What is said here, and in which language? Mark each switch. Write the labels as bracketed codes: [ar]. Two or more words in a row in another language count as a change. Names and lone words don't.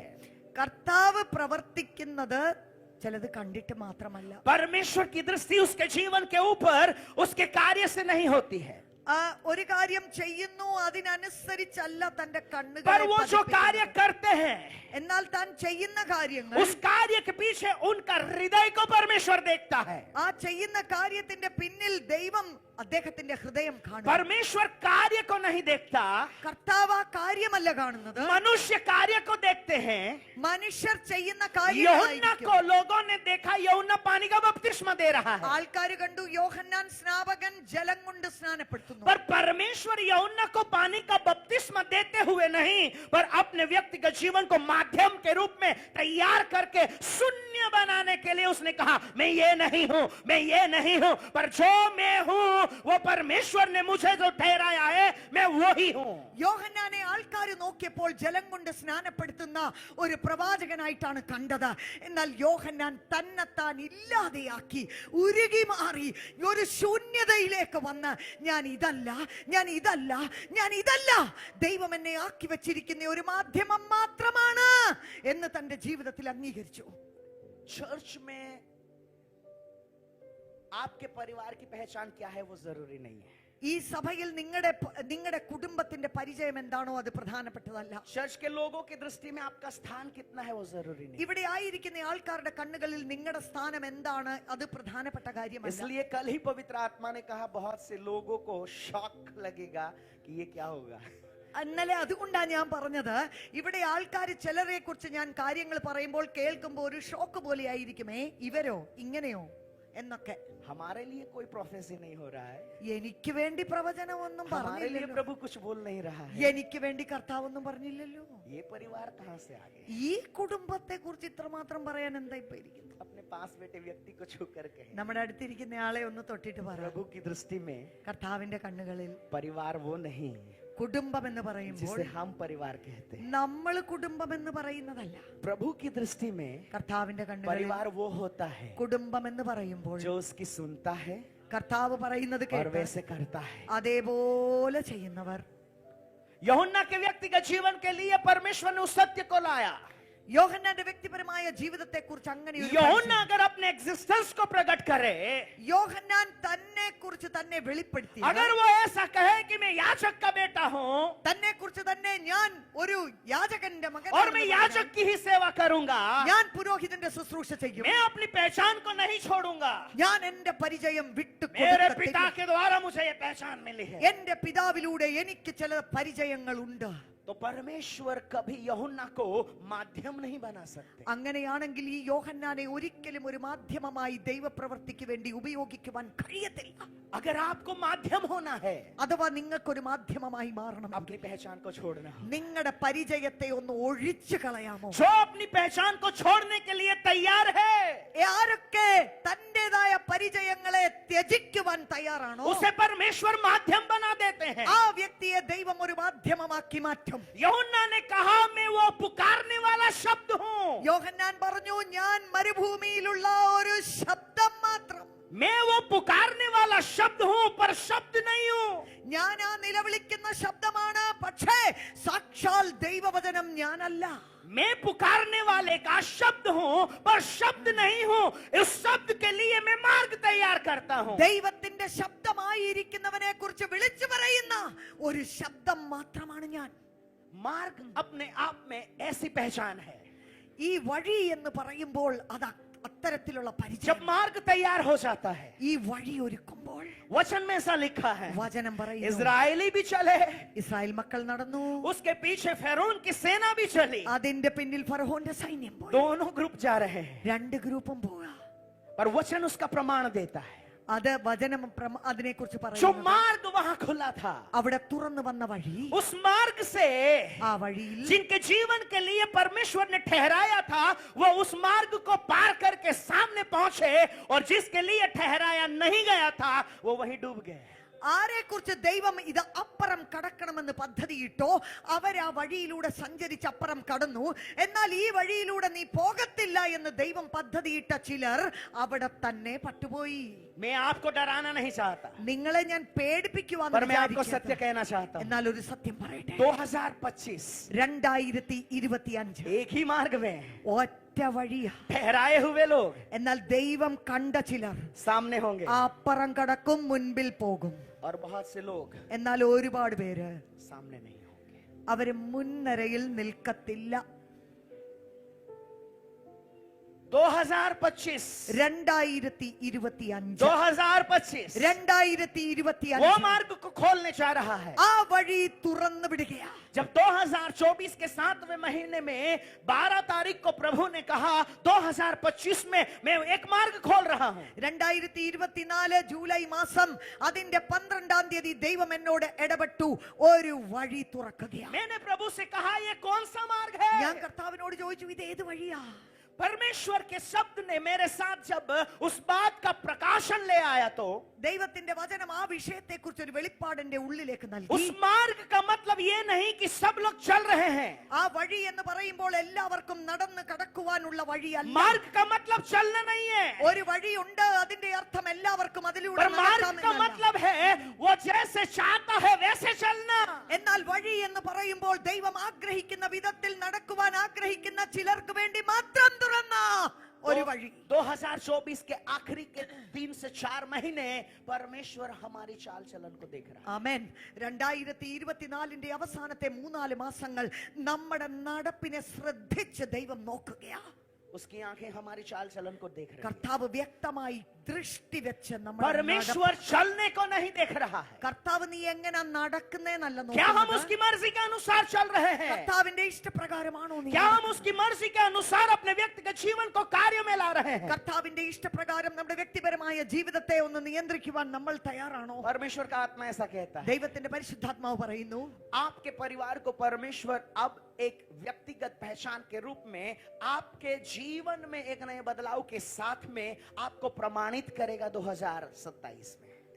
[ml] കർത്താവ് പ്രവർത്തിക്കുന്നത് ചിലത് കണ്ടിട്ട് മാത്രമല്ല, [hi] परमेश्वर की दृष्टि उसके जीवन के ऊपर उसके कार्य से नहीं होती है, [ml] ഒരു കാര്യം ചെയ്യുന്നു അതിനനുസരിച്ചല്ല തന്റെ [hi] पर [ml] കണ്ണുകളെ [hi] वो जो [ml] പതിപ്പിക്കുന്നത്. [hi] कार्य करते हैं [ml] എന്നാൽ താൻ ചെയ്യുന്ന കാര്യങ്ങൾ, [hi] उस कार्य के पीछे उनका हृदय को परमेश्वर देखता है। [ml] ആ ചെയ്യുന്ന കാര്യത്തിന്റെ പിന്നിൽ ദൈവം അദ്ദേഹത്തിന്റെ ഹൃദയം കാണും. [hi] परमेश्वर कार्य को नहीं देखता, [ml] കർത്താവ് ആ കാര്യമല്ല കാണുന്നത്, [hi] मनुष्य कार्य को देखते हैं। [ml] മനുഷ്യർ ചെയ്യുന്ന [hi] यूहन्ना [ml] കാര്യങ്ങളായിരിക്കും. [hi] को लोगों ने देखा, यूहन्ना पानी का बपतिस्मा दे रहा है, [ml] ആൾക്കാർ കണ്ടു യോഹന്നാൻ സ്നാപകൻ ജലം കൊണ്ട് സ്നാനപ്പെടുത്തുന്നു. [hi] पर परमेश्वर यूहन्ना को पानी का बपतिस्मा देते हुए नहीं, पर अपने व्यक्तिगत जीवन को माध्यम के रूप में तैयार करके शून्य बनाने के लिए उसने कहा, मैं ये नहीं हूं, मैं ये नहीं हूं, पर जो मैं हूं वो परमेश्वर ने मुझे जो ठहराया है मैं वही हूं। [ml] യോഹന്നാനെ ആൾക്കാർ നോക്കിയപ്പോൾ ജലം കൊണ്ട് സ്നാനപ്പെടുത്തുന്ന ഒരു പ്രവാചകനായിട്ടാണ് കണ്ടത്. എന്നാൽ യോഹന്നാൻ തന്നെത്താൻ ഇല്ലാതെയാക്കി ഉരുകി മാറി ഒരു ശൂന്യതയിലേക്ക് വന്ന് ഞാൻ ഇതല്ല, ഞാൻ ഇതല്ല, ഞാൻ ഇതല്ല, ദൈവം എന്നെ ആക്കി വെച്ചിരിക്കുന്ന ഒരു മാധ്യമം മാത്രമാണ് എന്ന് തന്റെ ജീവിതത്തിൽ അംഗീകരിച്ചു. [hi] चर्च में आपके परिवार की पहचान क्या है वो जरूरी नहीं है, [ml] ഈ സഭയിൽ നിങ്ങളുടെ കുടുംബത്തിന്റെ പരിചയം എന്താണോ അത് പ്രധാനപ്പെട്ടതല്ല. [hi] चर्च के लोगों की दृष्टि में आपका स्थान कितना है वो जरूरी नहीं। [ml] ഇവിടെ ആയിരിക്കുന്ന ആൾക്കാരുടെ കണ്ണുകളിൽ നിങ്ങളുടെ സ്ഥാനം എന്താണ് അത് പ്രധാനപ്പെട്ട കാര്യമല്ല. [hi] इसलिए कल ही पवित्र आत्मा ने कहा बहुत से लोगों को शॉक लगेगा कि ये क्या होगा। [ml] ഇന്നലെ അതുകൊണ്ടാണ് ഞാൻ പറഞ്ഞത്, ഇവിടെ ആൾക്കാർ ചിലരെ കുറിച്ച് ഞാൻ കാര്യങ്ങൾ പറയുമ്പോൾ കേൾക്കുമ്പോൾ ഒരു ഷോക്ക് പോലെ ആയിരിക്കുമേ, ഇവരോ ഇങ്ങനെയോ എന്നൊക്കെ. [hi] हमारे लिए कोई प्रोफेसी नहीं हो रहा है, [ml] എനിക്ക് വേണ്ടി പ്രവചനമൊന്നും [hi] हमारे लिए [ml] പറഞ്ഞില്ലല്ലോ, [hi] प्रभु कुछ बोल नहीं रहा है, [ml] എനിക്ക് വേണ്ടി കർത്താവൊന്നും പറഞ്ഞില്ലല്ലോ. [hi] ये परिवार कहां से आ गए। [ml] ഈ കുടുംബത്തെ കുറിച്ച് ഇത്രമാത്രം പറയാൻ എന്താ ഇപ്പൊ ഇരിക്കുന്നത്? [hi] अपने पास बैठे व्यक्ति को छू कर कहे, [ml] നമ്മുടെ അടുത്തിരിക്കുന്ന ആളെ ഒന്ന് തൊട്ടിട്ട് പറ, [hi] प्रभु की दृष्टि में [ml] കർത്താവിന്റെ കണ്ണുകളിൽ [hi] परिवार वो नहीं [ml] കുടുംബം എന്ന് പറയുമ്പോൾ [hi] जिसे हम परिवार कहते हैं, [ml] നമ്മൾ കുടുംബം എന്ന് പറയുന്നതല്ല. [hi] प्रभु की दृष्टि में [ml] കർത്താവിന്റെ കണ്ണുകളിൽ [hi] परिवार वो होता है [ml] കുടുംബം എന്ന് പറയുമ്പോൾ [hi] जो उसकी सुनता है [ml] കർത്താവ് പറയുന്നത് [hi] और [ml] കേട്ട് [hi] वैसे करता है। [ml] അതേപോലെ ചെയ്യുന്നവർ. [hi] यूहन्ना के व्यक्तिगत जीवन के लिए परमेश्वर ने उस सत्य को लाया। [ml] യോഹന്നാന്റെ വ്യക്തിപരമായ ജീവിതത്തെ കുറിച്ച് അങ്ങനെ ഒരു [hi] यूहन्ना [ml] പരിചയം. [hi] अगर अपने एग्जिस्टेंस को प्रकट करे, [ml] യോഹന്നാൻ തന്നെ കുറിച്ച് തന്നെ വെളിപ്പെടുത്തി, [hi] अगर वो ऐसा कहे कि मैं याजक का बेटा हूं [ml] തന്നെ കുറിച്ച് തന്നെ ഞാൻ ഒരു യാചകന്റെ മകൻ, [hi] और मैं याजक की ही सेवा करूंगा, [ml] ഞാൻ പുരോഹിതന്റെ ശുശ്രൂഷ ചെയ്യും, [hi] मैं अपनी पहचान को नहीं छोड़ूंगा, [ml] ഞാൻ എന്റെ പരിചയം വിട്ടു [hi] मेरे पिता के द्वारा मुझे ये पहचान मिली है, [ml] എന്റെ പിതാവിലൂടെ എനിക്ക് ചില പരിചയങ്ങൾ ഉണ്ട്. [hi] तो परमेश्वर कभी यूहन्ना को माध्यम नहीं बना सकते। [ml] അങ്ങനെയാണെങ്കിൽ ഈ യോഹന്നാനെ ഒരിക്കലും ഒരു മാധ്യമമായി ദൈവപ്രവൃത്തിക്ക് വേണ്ടി ഉപയോഗിക്കുവാൻ കഴിയത്തില്ല. [hi] अगर आपको माध्यम होना है, [ml] അഥവാ നിങ്ങൾക്കൊരു മാധ്യമമായി മാറണം, [hi] अपनी पहचान को छोड़ना हो। [ml] നിങ്ങളുടെ പരിചയത്തെ ഒന്ന് ഒഴിച്ചു കളയാമോ? [hi] जो अपनी पहचान को छोड़ने के लिए तैयार है, [ml] ആരൊക്കെ തന്റേതായ പരിചയങ്ങളെ ത്യജിക്കുവാൻ തയ്യാറാണോ [hi] उसे परमेश्वर माध्यम बना देते हैं। [ml] ആ വ്യക്തിയെ ദൈവം ഒരു മാധ്യമമാക്കി മാറ്റും. [hi] यूहन्ना ने कहा मैं वो पुकारने वाला शब्द हूं, [ml] യോഹന്നാൻ പറഞ്ഞു, ഞാൻ മരുഭൂമിയിലുള്ള ഒരു ശബ്ദം മാത്രം, [hi] मैं वो पुकारने वाला शब्द हूं पर शब्द नहीं हूं। [ml] ഞാൻ ആ നിലവിളിക്കുന്ന ശബ്ദമാണ്, പക്ഷേ സാക്ഷാൽ ദൈവവചനം ഞാനല്ല. [hi] मैं पुकारने वाले का शब्द हूँ पर शब्द नहीं हूँ. इस शब्द के लिए मैं मार्ग तैयार करता हूँ. [ml] ദൈവത്തിന്റെ ശബ്ദമായിരിക്കുന്നവനെ കുറിച്ച് വിളിച്ചു പറയുന്ന ഒരു ശബ്ദം മാത്രമാണ് ഞാൻ. [hi] मार्ग अपने आप में ऐसी पहचान है. [ml] ഈ വഴി എന്ന് പറയുമ്പോൾ അത് അത്തരത്തിലുള്ള [hi] जब [ml] പരിചയം. [hi] मार्ग तैयार हो जाता है, [ml] ഈ വഴി ഒരുക്കുമ്പോൾ [hi] वचन में ऐसा लिखा है, [ml] വചനം പറയുന്നു, [hi] इजरायली भी चले, [ml] ഇസ്രായേൽ മക്കൾ നടന്നു, [hi] उसके पीछे फेरोन की सेना भी चली. [ml] അതിന്റെ പിന്നിൽ ഫറവോന്റെ സൈന്യം പോയി. [hi] दोनों ग्रुप जा रहे हैं, [ml] രണ്ട് ഗ്രൂപ്പും പോവാ. [hi] पर वचन उसका प्रमाण देता है. [ml] അത് വചനം അതിനെ കുറിച്ച് [hi] जो [ml] പറയുന്നു. [hi] मार्ग वहां खुला था, [ml] അവിടെ തുറന്നു വന്ന വഴി, [hi] उस मार्ग से [ml] ആ വഴിയിൽ [hi] जिनके जीवन के लिए परमेश्वर ने ठहराया था, वो उस मार्ग को पार करके सामने पहुंचे, और जिसके लिए ठहराया नहीं गया था वो वहीं डूब गए. [ml] ആരെ കുറിച്ച് ദൈവം ഇത് അപ്പുറം കടക്കണമെന്ന് പദ്ധതിയിട്ടോ അവരാ വഴിയിലൂടെ സഞ്ചരിച്ച് അപ്പുറം കടന്നു. എന്നാൽ ഈ വഴിയിലൂടെ നീ പോകത്തില്ല എന്ന് ദൈവം പദ്ധതിയിട്ട ചിലർ അവിടെ തന്നെ പട്ടുപോയി. [hi] मैं आपको डराना नहीं चाहता, [ml] നിങ്ങളെ ഞാൻ പേടിപ്പിക്കുവാൻ [hi] पर मैं आपको सत्य कहना चाहता हूं. [ml] എന്നാൽ ഒരു സത്യം പറയട്ടെ. [hi] 2025 [ml] 2025 [hi] एक ही मार्ग में [ml] ഒറ്റ വഴിയാ. [hi] ठहराए हुए लोग [ml] എന്നാൽ ദൈവം കണ്ട ചിലർ [hi] सामने होंगे, [ml] അപ്പുറം കടക്കും, മുൻപിൽ പോകും. [hi] और बहुत से लोग [ml] എന്നാൽ ഒരുപാട് പേര് [hi] सामने नहीं होंगे. [ml] അവര് മുൻനിരയിൽ നിൽക്കത്തില്ല. [hi] 2025 [ml] 2025 [hi] वो मार्ग को खोलने जा रहा है. [ml] ആ വഴി തുറന്നു വിടുകയാ. [hi] जब 2024 के 7वें महीने में 12 तारीख को प्रभु ने कहा 2025 में मैं एक मार्ग खोल रहा हूं. [ml] 2024 ജൂലൈ മാസം അതിന്റെ 12-ാം തീയതി ദൈവം എന്നോട് ഇടപെട്ടു, ഒരു വഴി തുറക്കുകയാണ്. [hi] मैंने प्रभु से कहा ये कौन सा मार्ग [ml] ഞാൻ [hi] है? [ml] കർത്താവിനോട് ചോദിച്ചു, ഇത് ഏത് വഴിയാ? [hi] परमेश्वर के शब्द ने मेरे साथ जब उस बात का प्रकाशन ले आया तो [ml] ദൈവത്തിന്റെ വചനം ആ വിഷയത്തെ കുറിച്ച് ഒരു വെളിപ്പാടിന്റെ ഉള്ളിലേക്ക് നൽകി. [hi] उस मार्ग का मतलब ये नहीं कि सब लोग चल रहे हैं. [ml] ആ വഴി എന്ന് പറയുമ്പോൾ എല്ലാവർക്കും നടന്ന് കടക്കുവാനുള്ള വഴിയല്ല. [hi] मार्ग का मतलब चलना नहीं है, [ml] ഒരു വഴിയുണ്ട്, അതിന്റെ അർത്ഥം എല്ലാവർക്കും അതിലൂടെ [hi] पर मार्ग का [ml] നടക്കാമെന്നല്ല. [hi] मतलब है वो जैसे चाहता है वैसे चलना. [ml] എന്നാൽ വഴി എന്ന് പറയുമ്പോൾ ദൈവം ആഗ്രഹിക്കുന്ന വിധത്തിൽ നടക്കുവാൻ ആഗ്രഹിക്കുന്ന ചിലർക്ക് വേണ്ടി മാത്രം തുറന്ന ഒരു വഴി. [hi] 2024 के आखिरी के 3 से 4 महीने परमेश्वर हमारी चाल चलन को देख रहा है. [ml] ആമേൻ. 2024 അവസാനത്തെ 3-4 മാസങ്ങൾ നമ്മുടെ നടപ്പിനെ ശ്രദ്ധിച്ച് ദൈവം നോക്കുകയാ. [hi] उसकी आंखें हमारी चाल चलन को देख रही हैं. [ml] കർത്താവ് വ്യക്തമായി ദൃഷ്ടി വെച്ച് നമ്മുടെ [hi] परमेश्वर चलने को नहीं देख रहा है. [ml] കർത്താവ് നീ എങ്ങനെ നടക്കുന്നേന്നല്ല [hi] क्या हम [ml] നോക്കുന്നത്. [hi] उसकी मर्जी के अनुसार चल रहे हैं? [ml] കർത്താവിന്റെ ഇഷ്ടപ്രകാരമാണോ നീ [hi] क्या हम [ml] നടക്കുന്നത്? [hi] उसकी मर्जी के अनुसार अपने व्यक्तिगत जीवन को कार्य में ला रहे हैं? [ml] കർത്താവിന്റെ ഇഷ്ടപ്രകാരം നമ്മുടെ വ്യക്തിപരമായ ജീവിതത്തെ ഒന്ന് നിയന്ത്രിക്കുവാൻ നമ്മൾ തയ്യാറാണോ? [hi] परमेश्वर का आत्मा ऐसा कहता है. [ml] ദൈവത്തിന്റെ പരിശുദ്ധാത്മാവ് പറയുന്നു, [hi] आपके परिवार को परमेश्वर अब एक व्यक्तिगत पहचान के रूप में आपके जीवन में एक नए बदलाव के साथ में आपको प्रमाणित करेगा 2027 में.